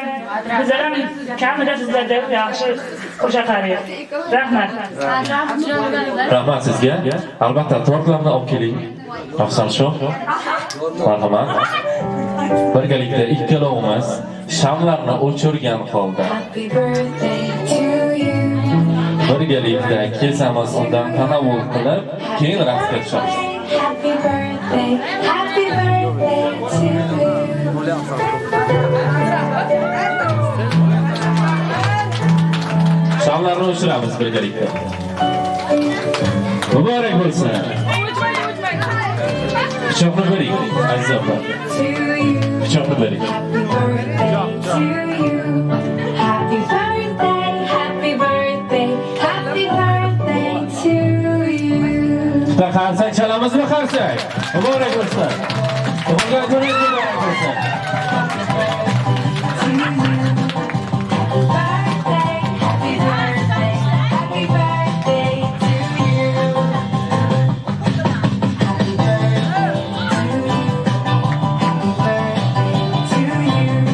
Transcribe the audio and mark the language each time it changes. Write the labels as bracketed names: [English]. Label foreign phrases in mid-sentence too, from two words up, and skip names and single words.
[Uzbek] Bizlar ham kamida sizlarda yaxshi qo'sha qaring. Rahmat. Rahmat sizga. Albatta tortlarni olib keling. Afzal shoh. Marhamat. Birgalikda ikkalovimiz shamlarni o'chirgan holda. [English] Happy birthday to you. [Uzbek] birgalikda kesamiz, undan tanovul qilib, keyin raqsga tushamiz. [English] Happy birthday to you. [Uzbek] Shamlarni o'chiramiz birgalikda. Muborak bo'lsin. Pichoqni bering, aziz opa. Pichoqni bering. [English] Happy birthday to you. Happy birthday, happy birthday, happy birthday to you. [Uzbek] Bitta qarsak chalamizmi qarsak? Muborak bo'lsin. Tug'ilgan kuningiz muborak bo'lsin. [English] Happy birthday, happy birthday to you. Happy birthday to you.